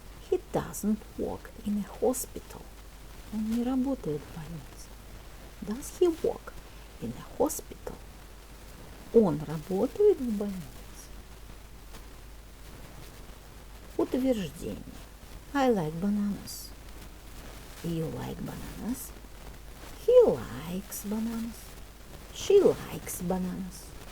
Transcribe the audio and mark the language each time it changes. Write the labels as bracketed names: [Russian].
[English] He doesn't work in a hospital. [Russian] Он не работает в больнице. [English] Does he work in a hospital? [Russian] Он работает в больнице. Утверждение. [English] I like bananas. You like bananas. He likes bananas. She likes bananas.